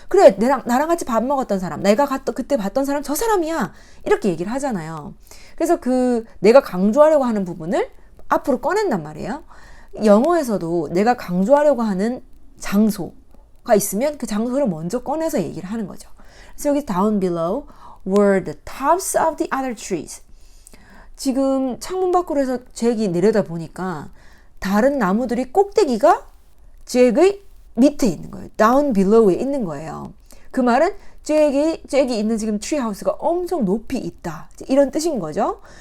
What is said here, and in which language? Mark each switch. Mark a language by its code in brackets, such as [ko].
[ko] 그래, 나랑 같이 밥 먹었던 사람, 내가 그때 봤던 사람 저 사람이야. 이렇게 얘기를 하잖아요. 그래서 내가 강조하려고 하는 부분을 앞으로 꺼낸단 말이에요. 영어에서도 내가 강조하려고 하는 장소, 있으면 그 장소를 먼저 꺼내서 얘기를 하는 거죠. 그래서 여기 [en] down below were the tops of the other trees. [ko] 지금 창문 밖으로 해서 잭이 내려다 보니까 다른 나무들이 꼭대기가 잭의 밑에 있는 거예요. down below에 있는 거예요. 그 말은 잭이 있는 지금 트리하우스가 엄청 높이 있다. 이런 뜻인 거죠.